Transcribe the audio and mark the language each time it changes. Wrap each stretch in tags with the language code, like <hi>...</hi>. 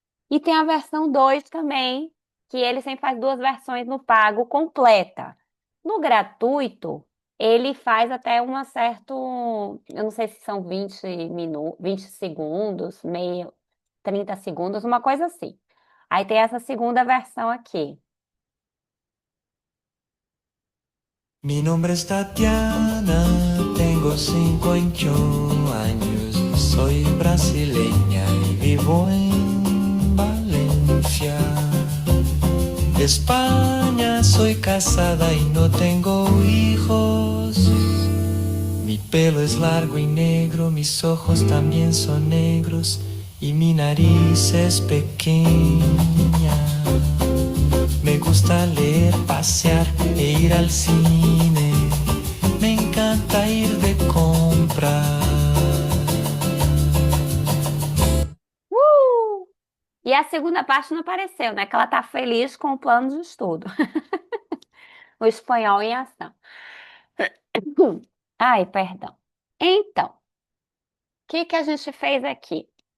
<pt>E tem a versão 2 também, que ele sempre faz duas versões no pago completa. No gratuito, ele faz até uma certo, eu não sei se são 20 segundos, meio, 30 segundos, uma coisa assim. Aí tem essa segunda versão aqui.</pt> <es>Mi nombre es Tatiana, tengo 51 años, soy brasileña y vivo en Valencia, España. Soy casada y no tengo hijos. Mi pelo es largo y negro, mis ojos también son negros y mi nariz es pequeña. Me gusta leer, pasear e ir al cine. Me encanta ir de compras. Uh!</es> <pt>E a segunda parte não apareceu, né? Que ela tá feliz com o plano de estudo. O espanhol em ação. Ai, perdão. Então, o que que a gente fez aqui?</pt>